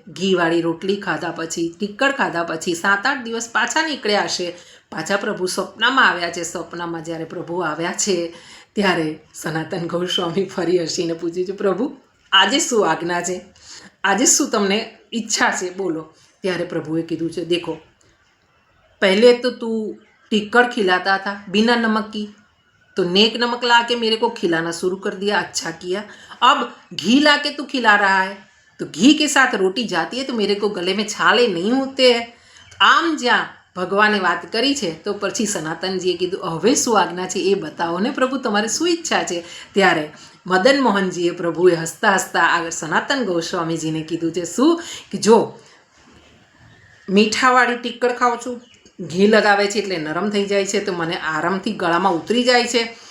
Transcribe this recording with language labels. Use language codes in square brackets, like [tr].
[gu] ઘીવાળી રોટલી ખાધા પછી, ટીકડ ખાધા પછી 7-8 દિવસ પાછા નીકળ્યા હશે. પાછા પ્રભુ સ્વપ્નમાં આવ્યા છે. સ્વપ્નમાં જ્યારે પ્રભુ આવ્યા છે ત્યારે સનાતન ગોસ્વામી ફરી હસીને પૂછ્યું છે, પ્રભુ આજે શું આજ્ઞા છે? આજે શું તમને ઈચ્છા છે? બોલો. ત્યારે પ્રભુએ કીધું છે, [hi] દેખો पहले तो तू टिक्कड़ खिलाता था बिना नमक की, तो नेक नमक ला के मेरे को खिलाना शुरू कर दिया, अच्छा किया. अब घी ला के तू खिला रहा है, तो घी के साथ रोटी जाती है तो मेरे को गले में छाले नहीं होते हैं. [gu] આમ જ્યાં ભગવાને વાત કરી છે તો પછી સનાતનજીએ કીધું, હવે શું આજ્ઞા છે એ બતાવો ને પ્રભુ, તમારે શું ઈચ્છા છે? ત્યારે મદન મોહનજીએ પ્રભુએ હસતા હસતા આગળ સનાતન ગોસ્વામીજીને કીધું છે શું કે જો મીઠાવાળી ટીક્કડ ખાઉં છું, ઘી લગાવે છે એટલે નરમ થઈ જાય છે, તો મને આરામથી ગળામાં ઉતરી જાય છે.